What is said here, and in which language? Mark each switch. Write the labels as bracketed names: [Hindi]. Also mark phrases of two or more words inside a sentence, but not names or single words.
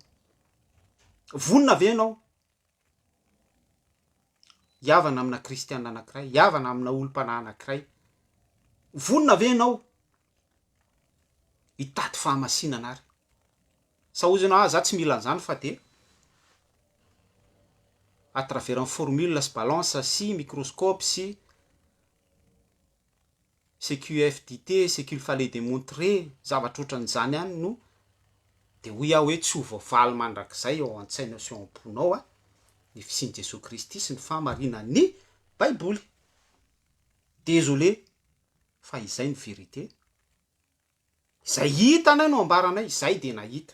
[Malagasy] Vonina ve ianao? Hiavana amina kristianina anankiray, hiavana amina olom-panahy anankiray. Vonina ve ianao hitady fahamasinana ary? Sahozina za tsy mila an'izany fa de [French] à travers [Malagasy] ny formule sy balance sy microscope sy [French] ce QF dit, ce qu'il fallait démontrer, [Malagasy] zavatra ohatran'izany ihany no de hoy aho hoe tsy ho voavaly mandrakizay ao an-tsaina sy ao am-ponao ny fisian'i Jesosy Kristy sy ny fahamarinan'ny Baiboly. Désolé fa izay ny vérité. Izay hitanay no ambaranay, izay de nahita.